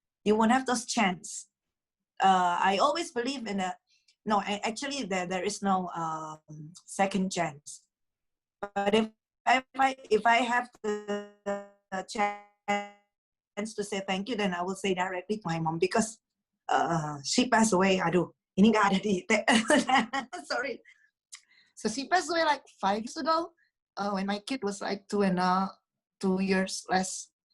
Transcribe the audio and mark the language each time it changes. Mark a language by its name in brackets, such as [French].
[English] You won't have those chance. I always believe in actually there is no second chance. But if I have the chance to say thank you, then I will say directly to my mom, because she passed away. [Indonesian] Aduh, ini nggak ada di sorry. [English] So she passed away like 5 years ago, when my kid was like 2 years less.